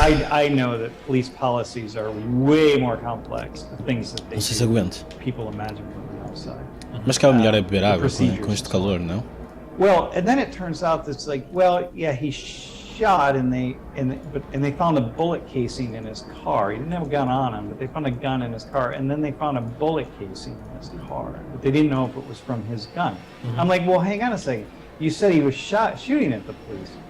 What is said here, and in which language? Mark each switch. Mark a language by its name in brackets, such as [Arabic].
[English] I know that police policies are way more complex than things that they people imagine from the outside. [Portuguese] Mas que é melhor é beber água com este calor, não? [English] Well, and then it turns out that's he shot and they found a bullet casing in his car. He didn't have a gun on him, but they found a gun in his car, and then they found a bullet casing in his car, but they didn't know if it was from his gun. I'm like, well, hang on a second. You said he was shooting at the police.